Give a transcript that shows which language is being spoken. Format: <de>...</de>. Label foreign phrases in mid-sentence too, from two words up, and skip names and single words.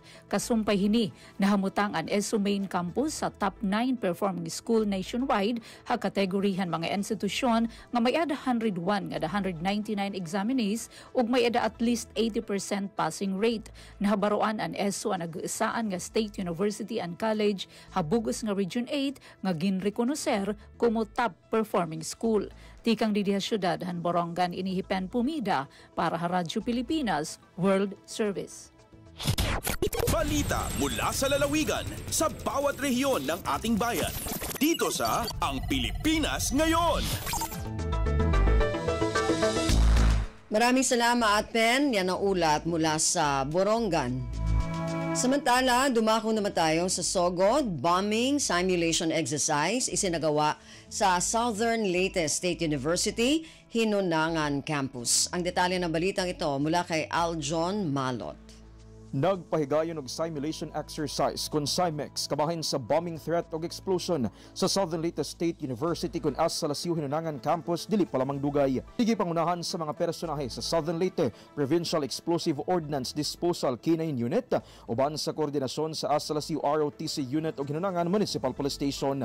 <war>Kasumpay hini, nahamutang ang ESU main campus sa</war> <en>top 9 performing school nationwide</en> <war>ha kategorihan mga institusyon nga may ada 101 nga 199 examinees ug may ada at least 80% passing rate. Nahabaroan ang ESU ang nag-iisaan nga State University and College habugos nga Region 8 nga ginrekonoser como</war> <en>top performing school.</en> <war>Tikang didiha syudad han Borongan inihipen Pumida para sa Radyo Pilipinas World Service.</war> <tl>Balita mula sa lalawigan sa bawat rehiyon ng ating bayan. Dito sa Ang Pilipinas Ngayon. Maraming salamat, Pen. Yan ang ulat mula sa Borongan. Samantala, dumako naman tayo sa Sogod</tl> <en>bombing simulation exercise</en> <tl>isinagawa sa Southern Leyte State University, Hinunangan Campus. Ang detalye ng balitang ito mula kay Aljon Malot.</tl> <ceb>Nagpahigayon og</ceb> <en>simulation exercise</en> <ceb>kun SIMEX kabahin sa</ceb> <en>bombing threat</en> <ceb>og explosion sa Southern Leyte State University kun asa Lasio Hinunangan Campus dili pa lamang dugay. Higi pangunahan sa mga personahe sa Southern Leyte Provincial Explosive Ordnance Disposal K9 Unit uban sa koordinasyon sa asa Lasio ROTC Unit og Hinunangan Municipal Police Station.</ceb>